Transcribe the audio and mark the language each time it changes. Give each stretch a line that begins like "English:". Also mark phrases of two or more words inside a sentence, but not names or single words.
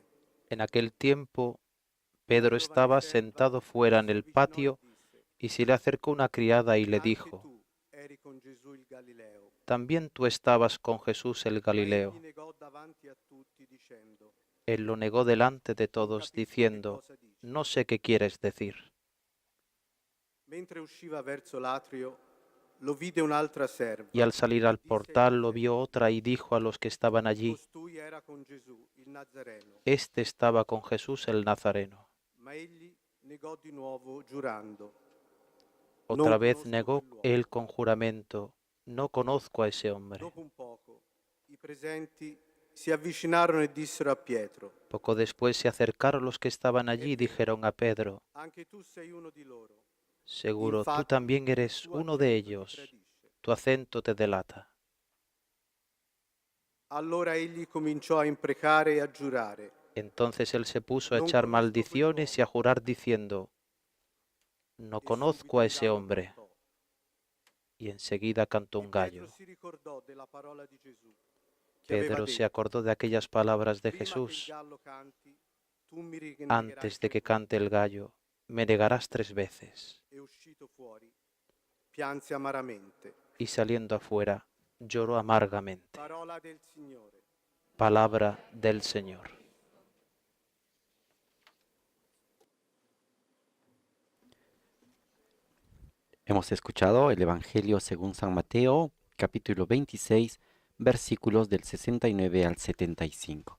Spanish: En aquel tiempo, Pedro estaba sentado fuera en el patio y se le acercó una criada y le
Italian: Anche
Spanish: dijo,
Italian: tu eri con Gesù il Galileo.
Spanish: «También tú estabas con Jesús el
Italian: Ma egli
Spanish: Galileo».
Italian: negò davanti a tutti dicendo:
Spanish: Él lo negó delante de todos, diciendo, «No sé qué quieres decir».
Italian: Mentre usciva verso l'atrio, lo vide un'altra serva.
Spanish: Y al salir al
Italian: Disse ai
Spanish: portal lo
Italian: presenti:
Spanish: vio otra y dijo a los que estaban allí,
Italian: Costui era con Gesù, il Nazareno.
Spanish: «Este estaba con Jesús el Nazareno».
Italian: Ma egli negò di nuovo giurando:
Spanish: Otra
Italian: Non
Spanish: vez
Italian: conosco
Spanish: negó
Italian: quell'uomo.
Spanish: él con juramento, «No conozco a ese hombre».
Italian: Dopo un poco, i presenti si avvicinarono e dissero a Pietro:
Spanish: Poco después se acercaron los que estaban allí y dijeron a Pedro,
Italian: Anche tu sei uno di loro.
Spanish: «Seguro, tú
Italian: Infatti,
Spanish: también eres
Italian: tuo
Spanish: uno de
Italian: accento ti
Spanish: ellos,
Italian: tradisce.
Spanish: tu acento te delata».
Italian: Allora egli cominciò a imprecare e a giurare.
Spanish: Entonces él se puso a
Italian: Non
Spanish: echar
Italian: conosco
Spanish: maldiciones y a jurar diciendo, «No
Italian: E
Spanish: conozco a
Italian: subito un
Spanish: ese
Italian: gallo
Spanish: hombre».
Italian: cantò.
Spanish: Y enseguida cantó
Italian: E
Spanish: un
Italian: Pietro
Spanish: gallo.
Italian: si ricordò della parola di Gesù, che aveva
Spanish: Pedro se
Italian: detto:
Spanish: acordó de aquellas palabras de
Italian: Prima che il
Spanish: Jesús
Italian: gallo canti, tu mi negherai
Spanish: antes de 3 que
Italian: volte.
Spanish: cante el gallo, «Me negarás 3 veces».
Italian: E uscito fuori, pianse amaramente.
Spanish: Y saliendo afuera, lloró amargamente.
Italian: Parola del Signore.
Spanish: Palabra del Señor. Hemos escuchado el Evangelio según San Mateo, capítulo 26, versículos del 69 al 75.